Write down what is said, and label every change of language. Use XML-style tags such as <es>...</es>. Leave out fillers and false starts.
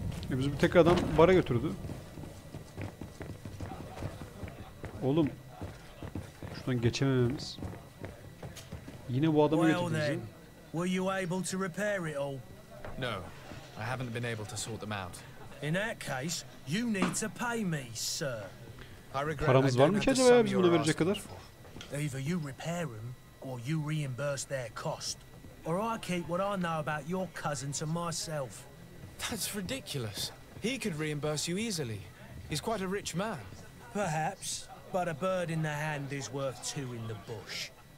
<tr>Bizi bu tekrardan bara götürdü. Oğlum. Şuradan geçemememiz. Yine bu adamı götürdü bizi.</tr> <en>Were you able to repair it all? No, I haven't been able to sort them out. In that case, you need to pay me, sir.</en> <tr>Paramız var mı ki acaba ya biz bunu verecek kadar?</tr> <en>Either you repair them or you reimburse their cost, or I keep what I know about your cousin to myself. That's ridiculous. He could reimburse you easily. He's quite a rich man. Perhaps, but a bird in the hand is worth two in the bush.</en>